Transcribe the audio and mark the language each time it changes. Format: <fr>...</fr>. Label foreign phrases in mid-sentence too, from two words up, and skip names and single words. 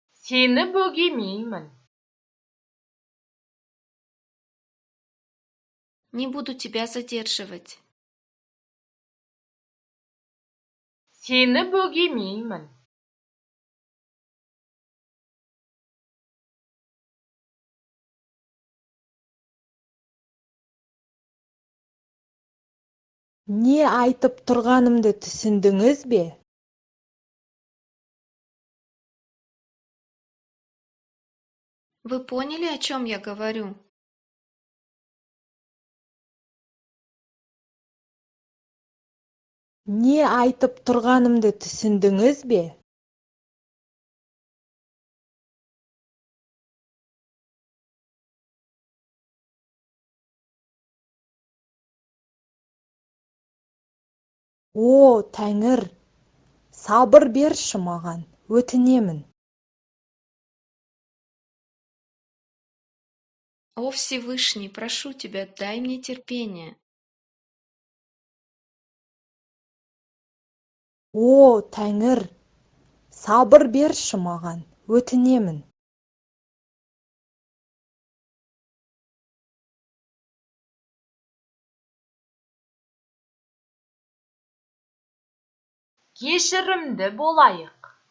<kk>Seni бөгемеймін.</kk> <ru>Не буду тебя задерживать.</ru> <kk>Seni бөгемеймін. Не айтып тұрғанымды түсіндіңіз бе?</kk> <ru>Вы поняли, о чем я говорю?</ru> <kk>Не айтып тұрғанымды түсіндіңіз бе? О, Тәңір, сабыр берші маған, өтінемін.</kk> <ru>О Всевышний, прошу тебя, дай мне терпение.</ru> <kk>О, Тәңір, сабыр берші маған, өтінемін. Кешірімді болайық.</kk>